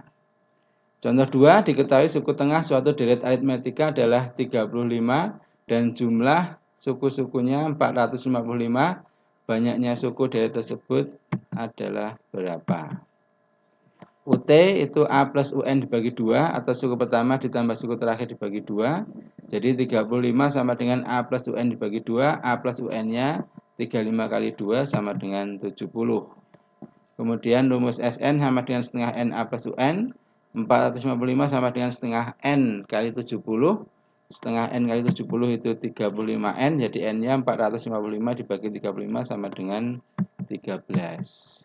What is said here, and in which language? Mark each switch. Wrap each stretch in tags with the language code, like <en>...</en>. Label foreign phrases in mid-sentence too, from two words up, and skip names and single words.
<id>Contoh 2, diketahui suku tengah suatu deret aritmetika adalah 35 dan jumlah suku-sukunya 455. Banyaknya suku deret tersebut adalah berapa? UT itu A plus UN dibagi 2 atau suku pertama ditambah suku terakhir dibagi 2. Jadi 35 sama dengan A plus UN dibagi 2. A plus UN-nya 35 kali 2 sama dengan 70. Kemudian rumus Sn sama dengan setengah N A plus UN. 455 sama dengan setengah N kali 70. Setengah N kali 70 itu 35N. Jadi N-nya 455 dibagi 35 sama dengan 13.</id>